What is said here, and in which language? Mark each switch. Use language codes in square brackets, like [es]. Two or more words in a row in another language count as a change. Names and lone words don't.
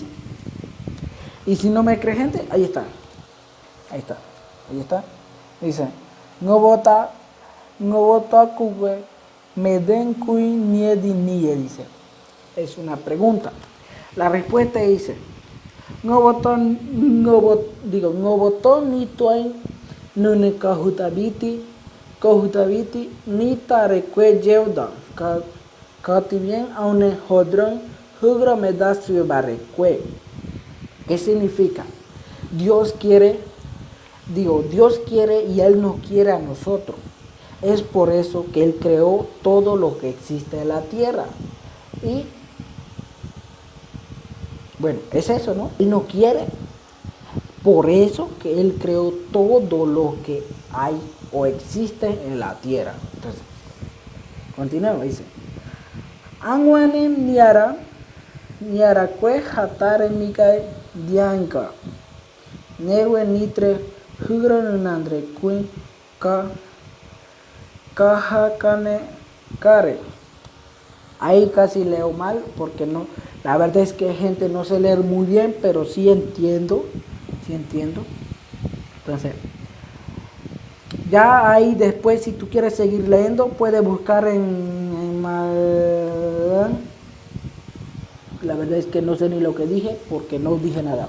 [es] Y si no me cree, gente, ahí está. Ahí está. Ahí está. Dice, dice. Es una pregunta. La respuesta dice, no votó [gym] ni tuay nune kahutabiti ni tarekwe yeuda katibien aune hodron hugra medastrio barrekwe. [es] ¿Qué significa? Dios quiere y Él nos quiere a nosotros. Es por eso que Él creó todo lo que existe en la tierra. Y bueno, es eso, ¿no? Él nos quiere. Por eso que Él creó todo lo que hay o existe en la tierra. Entonces, continuamos, dice. [gym] Anguane niara kwe hatare nikai dianka. Newe nitre hugranandre kuin kahakane kare. [es] Ahí casi leo mal porque no, la verdad es que gente no sé leer muy bien, pero sí entiendo. Entonces, ya ahí después, si tú quieres seguir leyendo, puedes buscar la verdad es que no sé ni lo que dije porque no dije nada.